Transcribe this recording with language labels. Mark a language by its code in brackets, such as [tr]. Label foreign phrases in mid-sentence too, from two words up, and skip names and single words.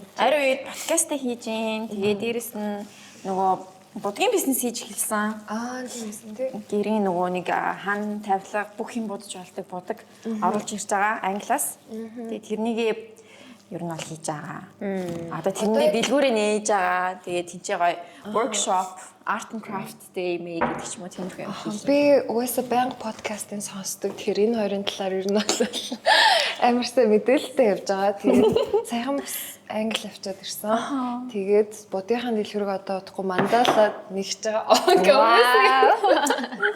[mn] Орой үед подкаст хийж гин. Тэгээ дээрэс нь нөгөө будгийн бизнес хийж эхэлсэн. Тийм тий. Гэрийн нөгөө нэг хан тавилга бүх юм будж болдог будаг оруулж ирж байгаа англиас. Тэгээ тэрнийг ер нь бол хийж байгаа. Одоо тэрний дэлгүүрээ нээж байгаа. Тэгээд тэнцээ гоё workshop, [en] art and craft day [mn] мэй гэдэг ч юм уу тиймэрхүү юм хийж. Би угаасаа байнга подкастын сонсдог. Тэгэхээр энэ хоёрын талаар ер нь бол амар сайн мэдээлэлтэй явж байгаа. Тэгээд саяхан бас англи авчаад ирсэн. Тэгээд будынхаа дэлгүүрийг одоо удахгүй мандалаад нэгж байгаа.